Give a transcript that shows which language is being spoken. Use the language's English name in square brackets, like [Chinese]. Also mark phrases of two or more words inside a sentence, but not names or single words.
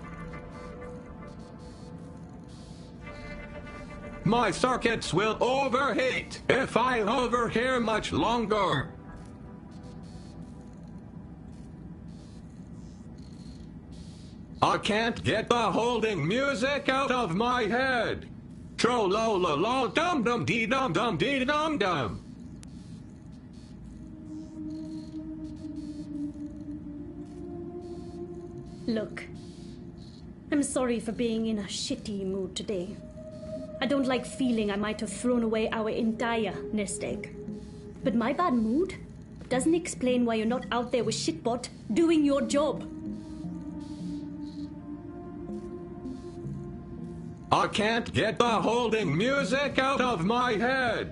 [English] My circuits will overheat if I hover here much longer. I can't get the holding music out of my head. Tro-lo-lo-lo, dum-dum-dee-dum-dum-dee-dum-dum. Look, I'm sorry for being in a shitty mood today. I don't like feeling I might have thrown away our entire nest egg. But my bad mood doesn't explain why you're not out there with Shitbot doing your job. I can't get the holding music out of my head.